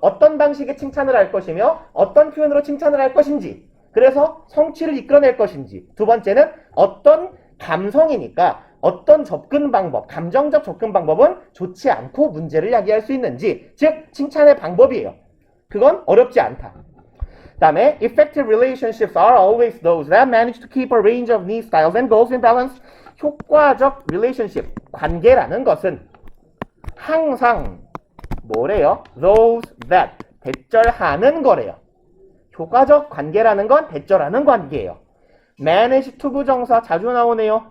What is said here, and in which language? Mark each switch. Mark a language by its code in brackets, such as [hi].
[ko] 어떤 방식의 칭찬을 할 것이며 어떤 표현으로 칭찬을 할 것인지, 그래서 성취를 이끌어낼 것인지, 두 번째는 어떤 감성이니까 어떤 접근 방법, 감정적 접근 방법은 좋지 않고 문제를 야기할 수 있는지, 즉 칭찬의 방법이에요. 그건 어렵지 않다. 그 다음에 [en] effective relationships are always those that manage to keep a range of needs, styles, and goals in balance. [ko] 효과적 relationship, 관계라는 것은 항상 뭐래요? those that, 대절하는 거래요. 효과적 관계라는 건 대절하는 관계예요. manage to 부정사 자주 나오네요.